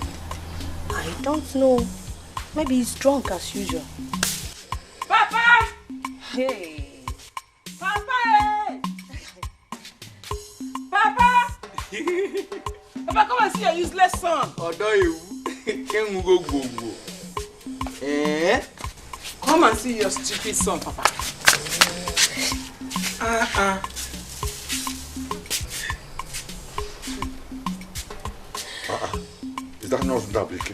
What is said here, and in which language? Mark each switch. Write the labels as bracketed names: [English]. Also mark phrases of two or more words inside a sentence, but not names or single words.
[English] I don't know. Maybe he's drunk as usual. Papa! Hey! Papa! Papa! Papa, come and see your useless son. Come and see your stupid son, Papa. Is that not Ndabike?